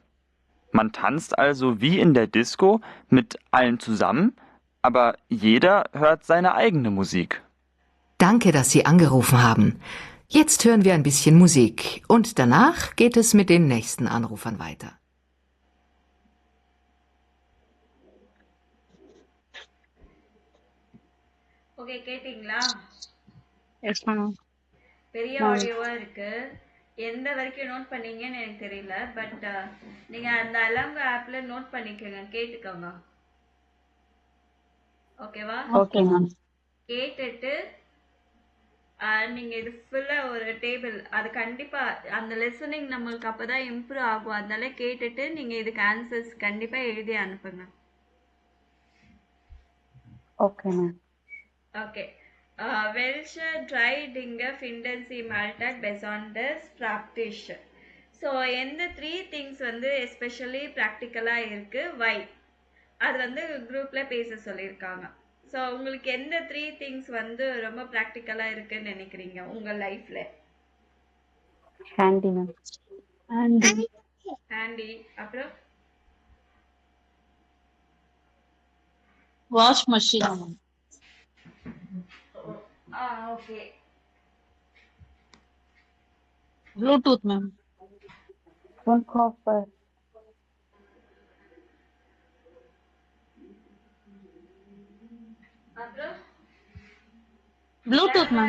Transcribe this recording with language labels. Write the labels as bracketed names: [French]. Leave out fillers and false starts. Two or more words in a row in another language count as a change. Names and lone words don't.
[German] Man tanzt also wie in der Disco mit allen zusammen, aber jeder hört seine eigene Musik. Danke, dass Sie angerufen haben. Jetzt hören wir ein bisschen Musik und danach geht es mit den nächsten Anrufern weiter. [Tamil] ஓகே, கேட்டிங்களா? [English] Yes, ma'am. [Tamil] பெரிய [English] Ma'am. [Tamil] ஆடியோவா இருக்கு. எந்த வரைக்கும் நோட் பண்ணீங்கன்னு எனக்கு தெரியல. பட் நீங்க அந்த அலாங்க ஆப்ல நோட் பண்ணிக்கோங்க, கேட்டுக்கோங்க. ஓகேவா? [English] Okay, ma'am. [Tamil] கேட்டுட்டு நீங்க இது ஃபுல்லா ஒரு டேபிள், அது கண்டிப்பா அந்த லிசனிங் நம்மளுக்கு அப்பதான் இம்ப்ரூவ் ஆகும். அதனால கேட்டுட்டு நீங்க இதுக்கு ஆன்சர்ஸ் கண்டிப்பா எழுதி அனுப்புங்க. [English] Okay, ma'am. Okay. [German] Welche drei Dinge finden Sie im Alltag besonders praktisch? [English] So, [Tamil] எந்த 3 things வந்து எஸ்பெஷலி ப்ராக்டிக்கலாக இருக்கு, வை? அது வந்து குரூப்ல பேச சொல்லியிருக்காங்க. ஸோ உங்களுக்கு எந்த 3 things வந்து ரொம்ப ப்ராக்டிக்கலாக இருக்குன்னு நினைக்கிறீங்க உங்க லைஃப்ல? [English] Handy, ma'am. [Tamil] ஹேண்டி, அப்புறம் [English] Wash machine. [Tamil] ஓகே. [English] Bluetooth, ma'am. Phone copper. [Tamil] அப்புறம் [English] Bluetooth, ma'am.